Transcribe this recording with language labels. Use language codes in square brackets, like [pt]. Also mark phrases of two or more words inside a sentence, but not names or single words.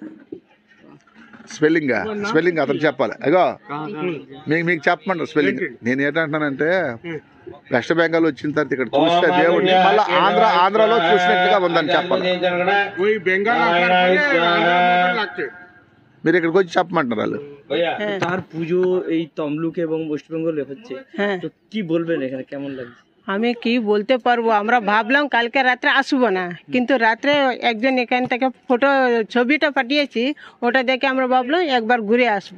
[te] స్పెల్లింగ్ అతను చెప్పాలి. అగో మీకు చెప్పమంటారు స్పెల్లింగ్. నేను ఏంటంటున్నానంటే వెస్ట్ బెంగాల్ వచ్చిన తర్వాత ఇక్కడ చూస్తే దేవుడిని మళ్ళీ ఆంధ్రాలో చూసినట్టుగా ఉందని చెప్పాలి. మీరు ఇక్కడికి వచ్చి చెప్పమంటారు వాళ్ళు. [bn] তার পুজো এই তমলুক এবং ওয়েস্ট বেঙ্গলে হচ্ছে, তো কি বলবেন এখানে কেমন লাগছে? আমি কি বলতে পারবো, আমরা ভাবলাম কালকে রাত্রে আসবো না, কিন্তু রাত্রে একজন এখান থেকে ছবিটা পাঠিয়েছি, ওটা দেখে আমরা ভাবলাম একবার ঘুরে আসবো।